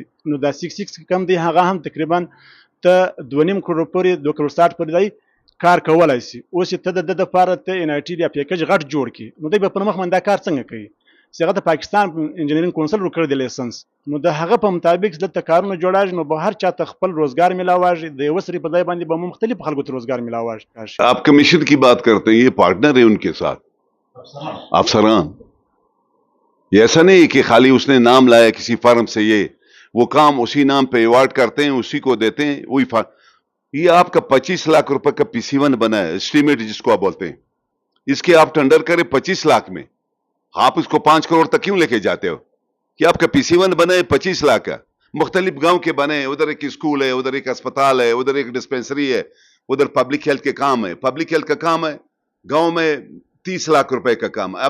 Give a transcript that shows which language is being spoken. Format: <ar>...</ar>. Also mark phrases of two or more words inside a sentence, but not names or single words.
<ps>نو دا C6 کوم دی هغه هم تقریبا ته 2.5 کروڑ پورې 2 کروڑ 60 پورې دی کار کولای شي. اوس ته د دپاره ته NIT بیا پیکج غټ جوړ کړي، نو دی به پر مخ باندې دا کار څنګه کوي چې هغه د پاکستان انجینرینګ کونسل ورکړی دی لایسنس، نو د هغه په مطابق دلته کارونه جوړاږي، نو به هر چاته خپل روزګار میلاواږي، د یوه سړي په ځای باندې به مختلف خلکو ته روزګار میلاواږي.</ps> <ur>آپ کمیشن کی بات کرتے ہیں، یہ پارٹنر ہے ان کے ساتھ افسران، یہ ایسا نہیں کہ خالی اس نے نام لایا کسی فرم سے، یہ وہ کام اسی نام پہ ایوارڈ کرتے ہیں، اسی کو دیتے ہیں، وہی یہ آپ کا 25 لاکھ روپے کا PC1 بنا ہے، اسٹیمیٹ جس کو آپ بولتے ہیں، اس کے آپ ٹینڈر کریں 25 لاکھ میں، آپ اس کو 5 کروڑ تک کیوں لے کے جاتے ہو کہ آپ کا PC1 بنے 25 لاکھ کا، مختلف گاؤں کے بنے، ادھر ایک اسکول ہے، ادھر ایک اسپتال ہے، ادھر ایک ڈسپینسری ہے، ادھر</ur> <en>public health</en> <ur>کے کام ہے،</ur> <en>public health</en> <ur>کا کام ہے، گاؤں میں 30 لاکھ روپے کا کام ہے.</ur>